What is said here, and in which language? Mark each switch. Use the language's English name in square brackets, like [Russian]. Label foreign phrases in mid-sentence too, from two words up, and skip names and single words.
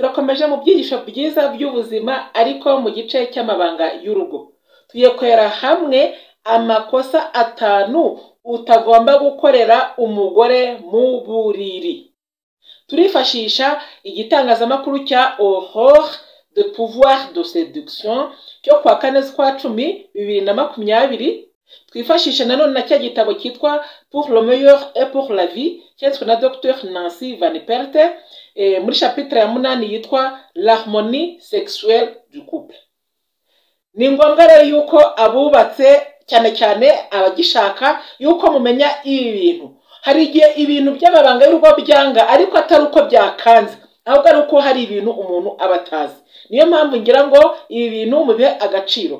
[Kinyarwanda] turakomeje mu byigisho byiza by'ubuzima ariko mu gice cy'amabanga y'urugo. Tugiye kwera hamwe amakosa 5 utagomba gukorera umugore mu buriri. Turifashisha igitangazamakuru cya Aurore de pouvoir de séduction cyo kwa 4/10/2020. Twifashisha nanone na cya gitabo cyitwa Pour le meilleur et pour la vie cyanditswe na Dr Nancy Van Perte muri chapitre ya 8 yitwa L'harmonie sexuelle du couple. Ni ngombwa rero yuko abubatse cyane cyane abagishaka yuko mumenya ibi bintu. Hari igihe ibintu by'amabanga y'urugo byanga ariko atari uko byakanze, ahubwo ari uko hari ibintu umuntu abatazi. Niyo mpamvu ngira ngo ibi bintu mubihe agaciro.